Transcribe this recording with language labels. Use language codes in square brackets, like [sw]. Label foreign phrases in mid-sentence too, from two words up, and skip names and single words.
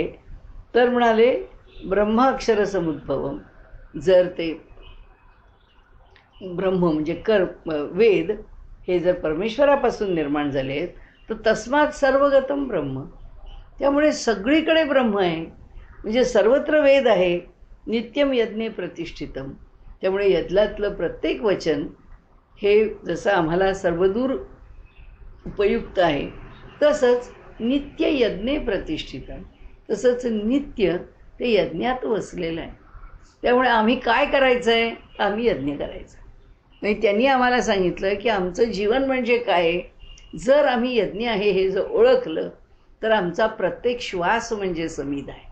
[mr] तर म्हणाले [sa] ब्रह्म अक्षर समुद्भवम. [mr] जर ते ब्रह्म म्हणजे वेद हे जर परमेश्वरापासून निर्माण झाले आहेत तर [sa] तस्मात सर्वगतम ब्रह्म. [mr] त्यामुळे सगळीकडे ब्रह्म आहे. म्हणजे सर्वत्र वेद आहे. [sa] नित्यम यज्ञे प्रतिष्ठितम. [mr] त्यामुळे यज्ञातलं प्रत्येक वचन हे जसं आम्हाला सर्वदूर उपयुक्त आहे, तसंच [sa] नित्य यज्ञे प्रतिष्ठितम. [mr] तसंच नित्य ते यज्ञात वसलेलं आहे. त्यामुळे आम्ही काय करायचं आहे? आम्ही यज्ञ करायचं. म्हणजे त्यांनी आम्हाला सांगितलं की आमचं जीवन म्हणजे काय? जर आम्ही यज्ञ आहे हे जर ओळखलं तर आमचा प्रत्येक श्वास म्हणजे समिध आहे.